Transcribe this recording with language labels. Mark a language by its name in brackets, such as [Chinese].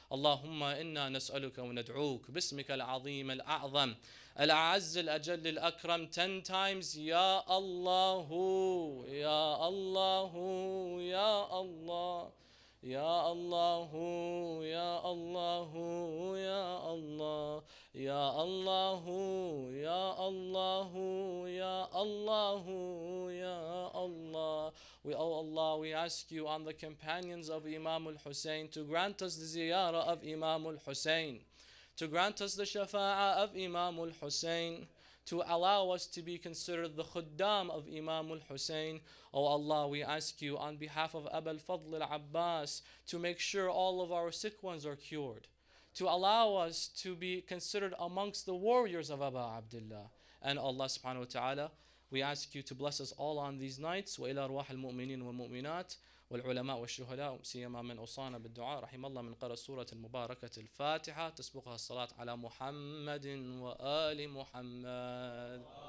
[Arabic] Allahumma inna nas'aluka wa nad'uk bismika al-azim al-a'zam الأعز الأجل الأكرم [English] 10 times [Arabic] يا الله يا الله يا الله يا الله يا الله يا الله يا الله يا الله يا الله يا Allah. [English] We, oh Allah, we ask you on the companions of Imam al-Hussein to grant us the ziyarah of Imam al-Hussein, to grant us the shafa'ah of Imam al-Hussein, to allow us to be considered the khuddam of Imam al-Hussein. Oh Allah, we ask you on behalf of Abu al-Fadl al-Abbas to make sure all of our sick ones are cured, to allow us to be considered amongst the warriors of Abu Abdullah. And Allah subhanahu wa ta'ala, we ask you to bless us all on these nights. [Arabic] وإلى أرواح المؤمنين والمؤمنات والعلماء والشهداء سيما من أوصانا بالدعاء رحم الله من قرأ السورة المباركة الفاتحة تسبقها الصلاة على محمد وآل محمد.